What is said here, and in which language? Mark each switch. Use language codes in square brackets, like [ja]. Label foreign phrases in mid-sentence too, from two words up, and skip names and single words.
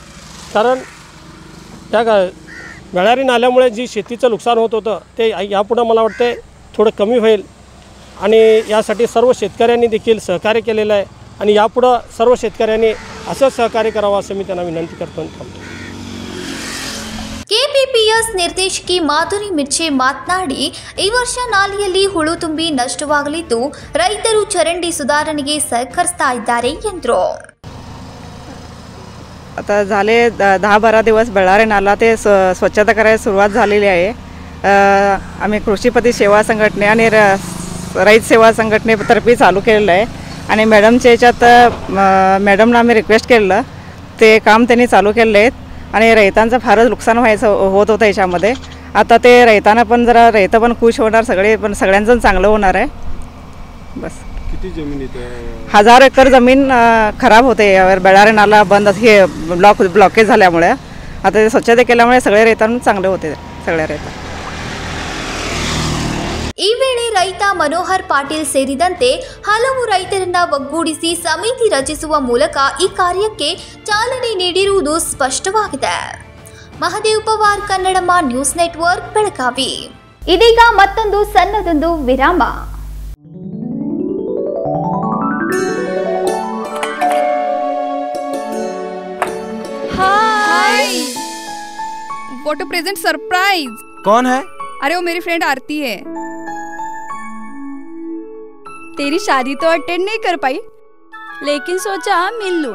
[mr] कारण त्या बेळारी नाल्यामुळे जी शेतीचं नुकसान होत होतं ते यापुढं मला वाटतं थोडं कमी होईल आणि यासाठी सर्व शेतकऱ्यांनी देखील सहकार्य केलेलं आहे. आणि यापुढं सर्व शेतकऱ्यांनी असंच सहकार्य करावं असं मी त्यांना विनंती करतो आणि थांबतो. [kn] ಕೆಪಿಪಿಎಸ್ ನಿರ್ದೇಶಕಿ ಮಾಧುರಿ ಮಿರ್ಚೆ ಮಾತನಾಡಿ, ಈ ವರ್ಷ ನಾಲೆಯಲ್ಲಿ ಹುಳು ತುಂಬಿ ನಷ್ಟವಾಗಲಿದ್ದು ರೈತರು ಚರಂಡಿ ಸುಧಾರಣೆಗೆ ಸಹಕರಿಸ್ತಾ ಇದ್ದಾರೆ ಎಂದರು. [mr] आता झाले 10-12 दिवस बेळ्ळारी नाला ते स्वच्छता करायला सुरुवात झालेली आहे. आम्ही कृषीपती सेवा संघटने आणि रईत सेवा संघटनेतर्फे चालू केलेलं आहे आणि मॅडमच्या याच्यात मॅडमला आम्ही रिक्वेस्ट केलेलं, ते काम त्यांनी चालू केलेलं आहे आणि रैतांचं फारच नुकसान होत होतं याच्यामध्ये. आता ते रैतांना पण जरा रैतं पण खुश होणार, सगळ्यांचं चांगलं होणार आहे. बस. किती जमीन इथे? 1000 एकर जमीन खराब होते यावर बेळ्ळारी नाला बंद हे ब्लॉकेज झाल्यामुळे. आता ते स्वच्छता केल्यामुळे सगळे रैतांना चांगले होते, सगळे रैत. [kn] ಈ ವೇಳೆ ರೈತ ಮನೋಹರ್ ಪಾಟೀಲ್ ಸೇರಿದಂತೆ ಹಲವು ರೈತರನ್ನ ಒಗ್ಗೂಡಿಸಿ ಸಮಿತಿ ರಚಿಸುವ ಮೂಲಕ ಈ ಕಾರ್ಯಕ್ಕೆ ಚಾಲನೆ ನೀಡಿರುವುದು ಸ್ಪಷ್ಟವಾಗಿದೆ. ಮಹದೇವ್ ಪವಾರ್, ಕನ್ನಡಮ್ಮ ನ್ಯೂಸ್ ನೆಟ್ವರ್ಕ್, ಬೆಳಗಾವಿ. ಇದೀಗ ಮತ್ತೊಂದು ಸಣ್ಣದೊಂದು ವಿರಾಮ. [en] hi, what a present surprise. [hi] कौन है? अरे वो मेरी फ्रेंड आरती है. तेरी शादी तो अटेंड नहीं कर पाई, लेकिन सोचा मिल लूं.